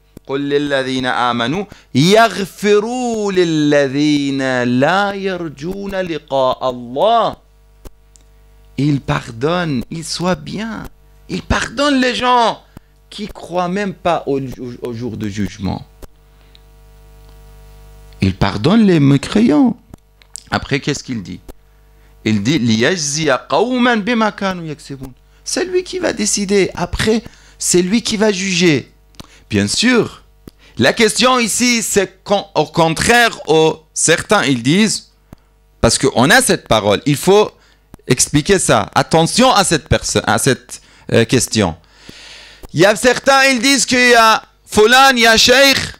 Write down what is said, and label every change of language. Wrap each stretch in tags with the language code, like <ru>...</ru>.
<ar>قُلْ لِلَّذِينَ آمَنُوا يَغْفِرُوا لِلَّذِينَ لَا يَرْجُونَ لِقَاءَ اللَّهِ.</ar> <fr>Il pardonne, il soit bien. Il pardonne les gens qui croient même pas au jour de jugement. Il pardonne les mécréants. Après, qu'est-ce qu'il dit? Il dit</fr> <ar>لِيَجْزِيَ قَوْمًا بِمَا كَانُوا يَكْسِبُونَ.</ar> <fr>C'est lui qui va décider. Après, c'est lui qui va juger. Bien sûr, la question ici, c'est au contraire, certains, ils disent, parce qu'on a cette parole, il faut expliquer ça. Attention à cette question. Il y a certains, ils disent qu'il y a Fulan, il y a Cheikh.</fr>